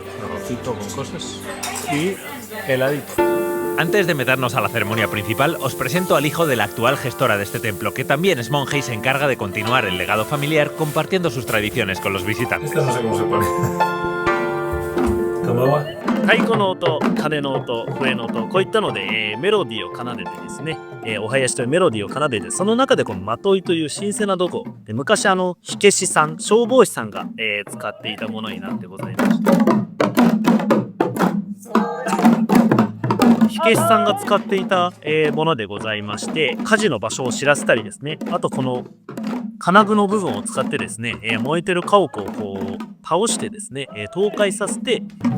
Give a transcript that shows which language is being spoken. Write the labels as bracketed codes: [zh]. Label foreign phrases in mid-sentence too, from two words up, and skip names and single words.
[es] Arrocito con cosas y heladito. Antes de meternos a la ceremonia principal, os presento al hijo de la actual gestora de este templo, que también es monje y se encarga de continuar el legado familiar compartiendo sus tradiciones con los visitantes. Esto no sé cómo se pone. ¿Cómo va? [ja] 太鼓の音、鐘の音、笛の音、こういったので、メロディーを奏でてですね、お囃子というメロディーを奏でて、その中でこのまといという神聖な道具で昔火消しさん、消防士さんが、使っていたものになってございます。火消しさんが使っていた、ものでございまして、火事の場所を知らせたりですね、あとこの金具の部分を使ってですね、燃えてる家屋をこう倒してですね、倒壊させて